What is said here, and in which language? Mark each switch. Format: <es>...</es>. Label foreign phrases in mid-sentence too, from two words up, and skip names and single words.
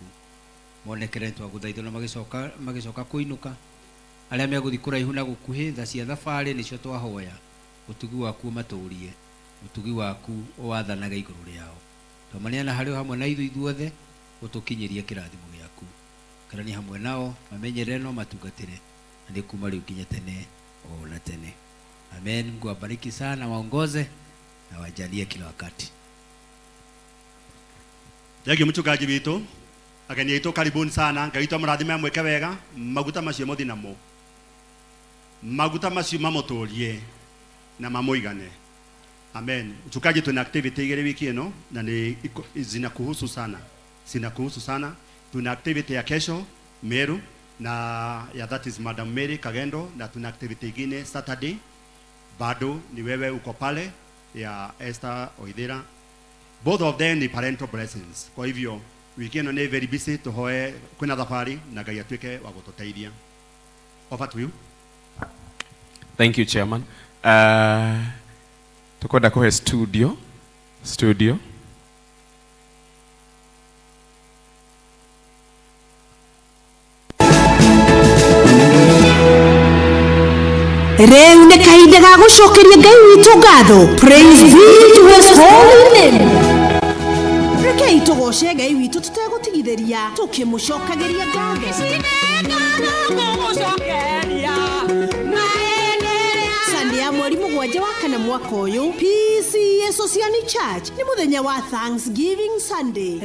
<ki>Monekere twagũthaitha na magĩcoka kũinũka, arĩa megũthiĩ kũraihu na gũkuhĩ, tha cia thabarĩ nĩcio twahoya, ũtugi waku matũrie, ũtugi waku ũwathanaga igũrũ rĩao. Twamaneana harĩ hamwe na ithuothe, ũtũkinyĩrie kĩrathimo gĩaku. Karani hamwe nao, mamenyerere no matungatĩre, na nĩ kuma rĩu nginya tene o na tene. Amen. Mungu awabariki sana, waongoze na wajalie kila wakati.</ki> <en>Thank you</en> <ki>mchungaji witũ. Ageni aitũ</ki> <sw>karibuni sana.</sw> <ki>Ngai witũ amũrathime mwĩke wega. Maguta macio mũthi namo. Maguta macio mamũtũrie na mamũigane.</ki> <sw>Amen. Mchungaji, tuna activity</sw> <ki>igĩrĩ wiki ĩno na nĩ</ki> <sw>zinakuhusu sana. Zinakuhusu sana. Tuna activity ya kesho Meru na ya</sw> <en>that is</en> <sw>Madam Mary Kagendo, na tuna activity ingine Saturday. Bado ni wewe uko pale ya Esther Oidhira.</sw> <en>Both of them ni parental blessings.</en> <sw>Kwa hivyo</sw> <ki>wiki ĩno nĩ</ki> <en>very busy,</en> <ki>tuhoe kwĩna thabarĩ na Ngai atuĩke wa gũtũteithia.</ki> <en>Over to you. Thank you,</en> <ki>Chairman. Tukwenda kuhe studio. Rĩu nĩ kahinda ga gũcokeria Ngai witũ ngatho.</ki> <en>Praise be to his holy name.</en> <ki>Rekei tũgoce Ngai witũ tũtegũtigithĩria, tũkĩmũcokagĩria ngatho. Sunday ya mweri mũgwanja wa kana mwaka ũyũ, P.C.E.A Society Church nĩ mũthenya wa</ki> <en>Thanksgiving Sunday.</en>